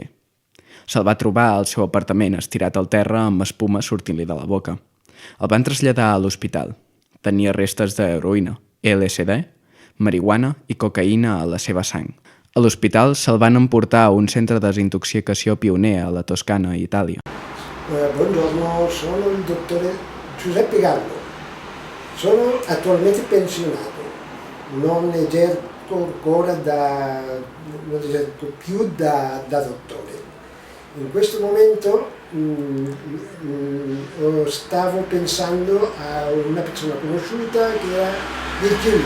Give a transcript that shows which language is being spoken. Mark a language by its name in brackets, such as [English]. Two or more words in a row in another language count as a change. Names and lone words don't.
[Catalan] Se'l va trobar al seu apartament estirat al terra amb espuma sortint-li de la boca. El van traslladar a l'hospital. Tenia restes d'heroïna, LSD, marihuana i cocaïna a la seva sang. A l'hospital se'l van emportar a un centre de desintoxicació pioner a la Toscana, Itàlia. [Italian] Buongiorno, sono il dottore Giuseppe Gallo. Sono attualmente pensionato. Non esercito ancora più da dottore. In questo momento stavo pensando a una persona conosciuta che era Virgilio.